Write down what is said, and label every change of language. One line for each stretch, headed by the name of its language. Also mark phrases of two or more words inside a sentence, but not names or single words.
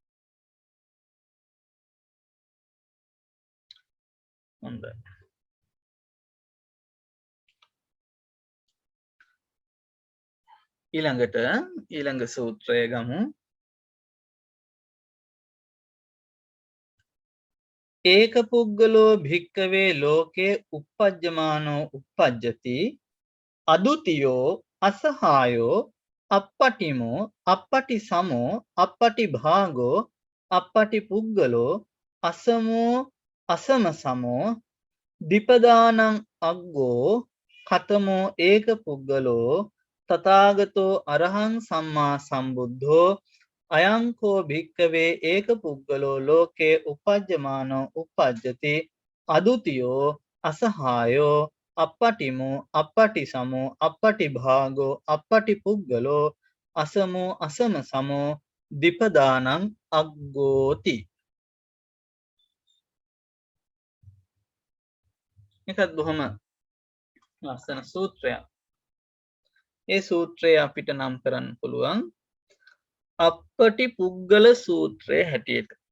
Sinhala: හොඳයි. ඊළඟට ඊළඟ සූත්‍රය ගමු.
Pali: ඒක පුද්ගලෝ භික්කවේ ලෝකේ uppajjamaano uppajjati අදුතියෝ අසහායෝ අප්පටිමෝ අප්පටි සමෝ අප්පටි භාගෝ අප්පටි පුද්ගලෝ අසමෝ අසම සමෝ දීපදානං අග්ගෝ කතමෝ ඒක පුද්ගලෝ තථාගතෝ අරහං සම්මා සම්බුද්ධෝ අයංකෝ භික්කවේ ඒක පුද්ගලෝ ලෝකේ uppajjamaano uppajjati අදුතියෝ අසහායෝ අප්පටිමෝ අප්පටි සමෝ අප්පටි භාගෝ අප්පටි පුද්ගලෝ අසමෝ අසම සමෝ දීපදානං අග්ගෝති.
Sinhala: එකත් බොහොම ලස්සන සූත්‍රයක්. ඒ සූත්‍රය අපිට නම් කරන්න පුළුවන් අප්පටි පුද්ගල සූත්‍රය හැටියට.